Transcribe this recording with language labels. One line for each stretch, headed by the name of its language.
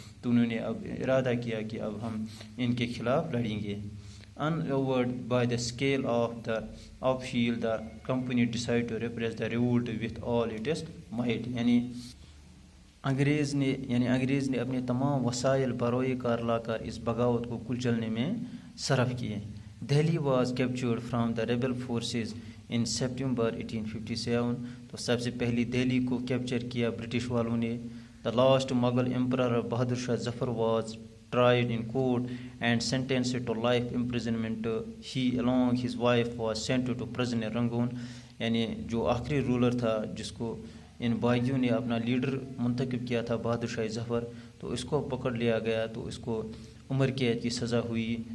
Urdu: تو انہوں نے اب ارادہ کیا کہ اب ہم ان کے خلاف لڑیں گے.
English: Unawed by the scale of the upheaval, the company decided to repress the revolt with all its might.
Urdu: یعنی انگریز نے اپنے تمام وسائل بروئے کار لا کر اس بغاوت کو کچلنے میں صرف کیے.
English: Delhi was captured from the rebel forces in September 1857.
Urdu: تو سب سے پہلی دہلی کو کیپچر کیا برٹش والوں نے.
English: The last Mughal emperor Bahadur Shah Zafar was tried in court and sentenced to life imprisonment. He along his wife was sent to prison in Rangoon.
Urdu: یعنی جو آخری رولر تھا جس کو ان باغیوں نے اپنا لیڈر منتخب کیا تھا بہادر شاہ ظفر, تو اس کو پکڑ لیا گیا تو اس کو عمر قید کی سزا ہوئی.